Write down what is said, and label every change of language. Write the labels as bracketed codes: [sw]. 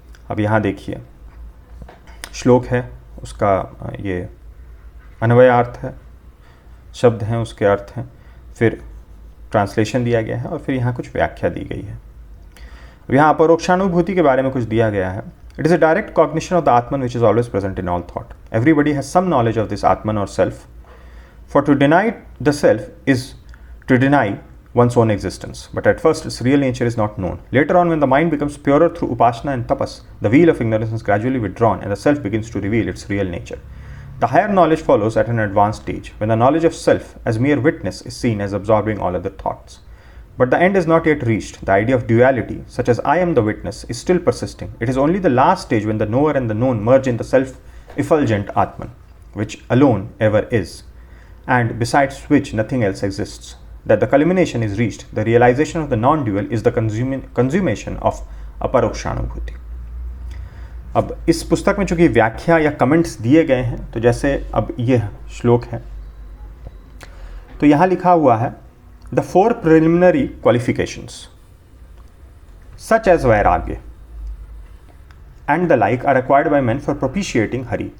[hi] अब यहाँ देखिए श्लोक है, उसका ये अन्वयार्थ है, शब्द हैं उसके अर्थ हैं, फिर ट्रांसलेशन दिया गया है और फिर यहाँ कुछ व्याख्या दी गई है। अब यहाँ अपरोक्षानुभूति के बारे में कुछ दिया गया है। [en] It is a direct cognition of the atman which is always present in all thought. Everybody has some knowledge of this atman or self. For to deny the self is to deny one's own existence, but at first its real nature is not known. Later on, when the mind becomes purer through upasana and tapas, the veil of ignorance is gradually withdrawn and the self begins to reveal its real nature. The higher knowledge follows at an advanced stage, when the knowledge of self as mere witness is seen as absorbing all other thoughts. But the end is not yet reached. The idea of duality, such as I am the witness, is still persisting. It is only the last stage when the knower and the known merge in the self-effulgent Atman, which alone ever is, and besides which nothing else exists. That the culmination is reached, the realization of the non-dual is the consummation of Aparokshanubhuti. [hi] अब इस पुस्तक में चूंकि व्याख्या या comments दिए गए हैं, तो जैसे अब यह श्लोक है तो यहाँ लिखा हुआ है [en] The 4 preliminary qualifications such as vairagya and the like are required by man for propitiating Hari.